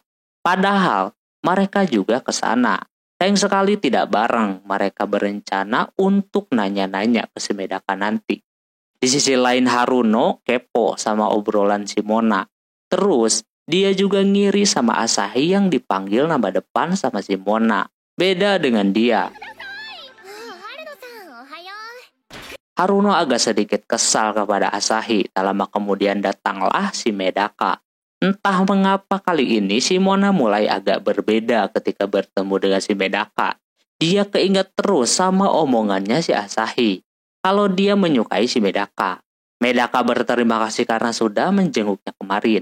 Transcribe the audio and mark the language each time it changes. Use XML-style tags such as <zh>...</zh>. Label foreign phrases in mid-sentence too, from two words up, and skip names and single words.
<id>Padahal mereka juga ke sana. Sayang sekali tidak bareng, mereka berencana untuk nanya-nanya ke si Medaka nanti. Di sisi lain Haruno kepo sama obrolan si Mona. Terus dia juga ngiri sama Asahi yang dipanggil nama depan sama si Mona. Beda dengan dia.</id> <ja>春野さん、おはよう。</ja> <id>Haruno agak sedikit kesal kepada Asahi. Tak lama kemudian datanglah si Medaka. Entah mengapa kali ini si Mona mulai agak berbeda ketika bertemu dengan si Medaka. Dia keinget terus sama omongannya si Asahi. Kalau dia menyukai si Medaka. Medaka berterima kasih karena sudah menjenguknya kemarin.</id>